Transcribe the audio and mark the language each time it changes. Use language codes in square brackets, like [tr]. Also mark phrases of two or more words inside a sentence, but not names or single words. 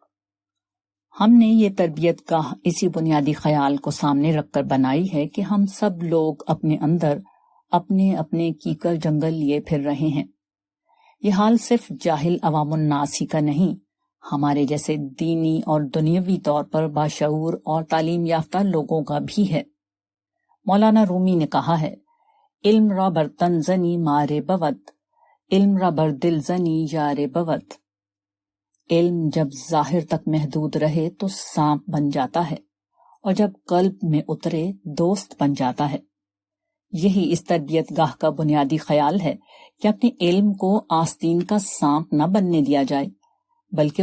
[ur] ہم نے یہ تربیت گاہ اسی بنیادی خیال کو سامنے رکھ کر بنائی ہے کہ ہم سب لوگ اپنے اندر اپنے اپنے کیکر جنگل لیے پھر رہے ہیں۔ یہ حال صرف جاہل عوام الناس ہی کا نہیں، ہمارے جیسے دینی اور دنیاوی طور پر باشعور اور تعلیم یافتہ لوگوں کا بھی ہے۔ مولانا رومی نے کہا ہے، [fa] علم را بر تن زنی مارے بود، علم را بر دل زنی یارے بود۔ [ur] علم جب ظاہر تک محدود رہے تو سانپ بن جاتا ہے، اور جب قلب میں اترے دوست بن جاتا ہے۔ یہی اس تربیت گاہ کا بنیادی خیال ہے کہ اپنے علم کو آستین کا سانپ نہ بننے دیا جائے، بلکہ